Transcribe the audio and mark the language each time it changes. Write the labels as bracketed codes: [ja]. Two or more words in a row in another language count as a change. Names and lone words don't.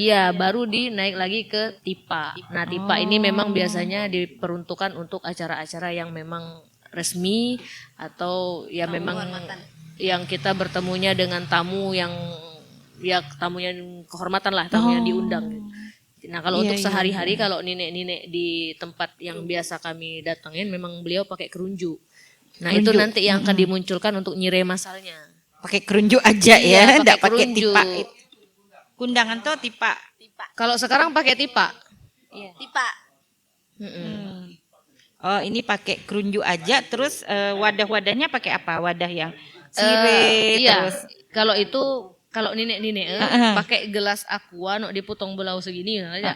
[id] Iya, baru dinaik lagi ke tipa. Nah, tipa ini memang biasanya diperuntukkan untuk acara-acara yang memang resmi atau ya memang yang kita bertemunya dengan tamu yang ya tamunya kehormatan lah, tamu yang diundang. Nah, kalau untuk sehari-hari kalau nenek-nenek di tempat yang biasa kami datangin memang beliau pakai kerunjuk. Nah, itu nanti yang akan dimunculkan untuk nyire masalnya. Pakai kerunjuk aja Iya, ya, enggak pakai kerunjuk. tipak. Kundangan tuh tipak. Kalau sekarang pakai tipa. Tipa. Oh, ini pakai kerunjuk aja, terus wadah-wadahnya pakai apa? Wadah yang sirih, Iya. terus Kalau itu kalau nenek-nenek pakai gelas aqua nok dipotong belau segini aja.